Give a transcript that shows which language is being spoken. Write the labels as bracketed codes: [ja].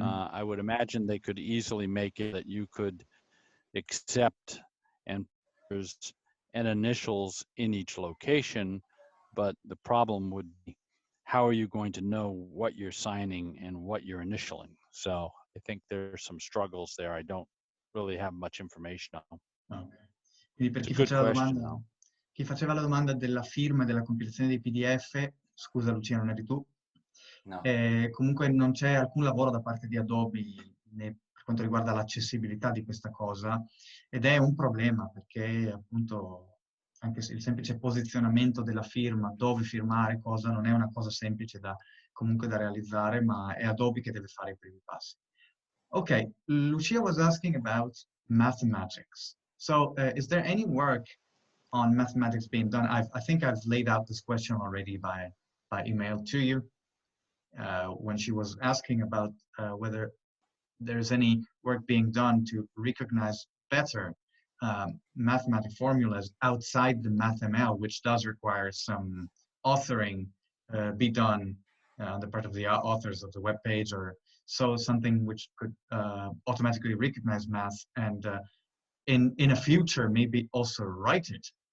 [en] I would imagine they could easily make it that you could accept and initials in each location, but the problem would be how are you going to know what you're signing and what you're initialing? So I think there's some struggles there. I don't really have much information on. [it] Okay. Quindi per [en] It's a good question, though. [it] Chi faceva la domanda della firma e della compilazione dei PDF, scusa Lucia, non eri tu? No. Comunque non c'è alcun lavoro da parte di Adobe per quanto riguarda l'accessibilità di questa cosa ed è un problema perché appunto anche se il semplice posizionamento della firma, dove firmare, cosa, non è una cosa semplice comunque da realizzare, ma è Adobe che deve fare i primi passi. [en] Okay, Lucia was asking about mathematics. So is there any work on mathematics being done? I think I've laid out this question already by email to you when she was asking about whether there's any work being done to recognize better mathematical formulas outside the MathML, which does require some authoring be done on the part of the authors of the web page, or so something which could automatically recognize math and in a future maybe also write it.